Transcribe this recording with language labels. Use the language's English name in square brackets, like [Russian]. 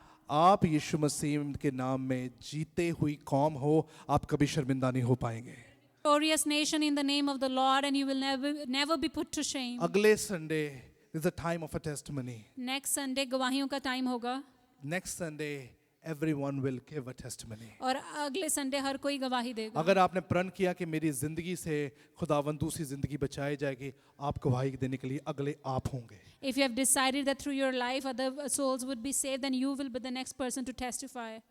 [Hindi] आप यीशु मसीह के नाम में जीते हुई कौम हो, आप कभी शर्मिंदा नहीं हो पाएंगे. [English] Glorious nation in the name of the Lord, and you will never be put to shame. [Hindi] अगले Sunday [English] is a time of a testimony. Next Sunday [Hindi] गवाहियों का टाइम होगा. [English] Next Sunday everyone will give a testimony. [Hindi] और अगले Sunday हर कोई गवाही देगा. अगर आपने प्रण किया कि मेरी जिंदगी से खुदावंद दूसरी जिंदगी बचाई जाएगी, आप गवाही देने के लिए अगले आप होंगे. [English] If you have decided that through your life other souls would be saved, then you will be the next person to testify.